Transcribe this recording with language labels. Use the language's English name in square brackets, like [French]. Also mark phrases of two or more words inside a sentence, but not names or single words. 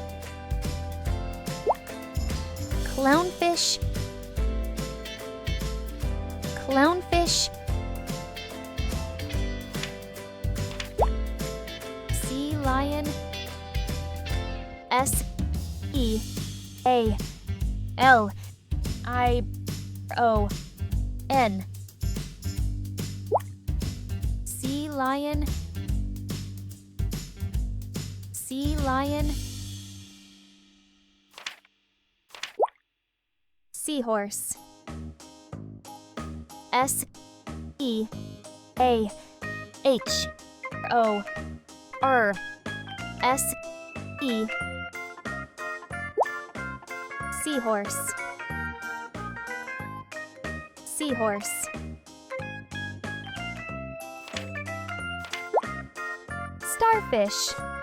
[English] Clownfish. Clownfish. Sea lion. S-E-A-L-I-O-N. Sea lion. Sea lion. Seahorse. S-E-A-H-O-R S-E. Seahorse. Seahorse. Starfish.